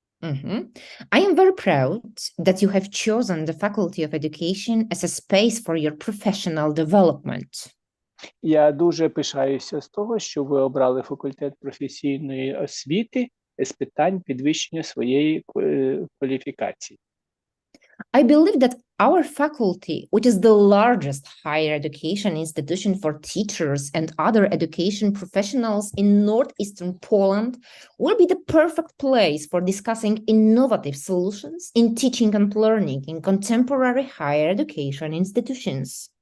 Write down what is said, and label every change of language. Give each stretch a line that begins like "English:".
English: I am very proud that you have chosen the Faculty of Education as a space for your professional development.
Ukrainian: Я дуже пишаюся з того, що ви обрали факультет професійної освіти з питань підвищення своєї кваліфікації.
English: I believe that our faculty, which is the largest higher education institution for teachers and other education professionals in northeastern Poland, will be the perfect place for discussing innovative solutions in teaching and learning in contemporary higher education institutions.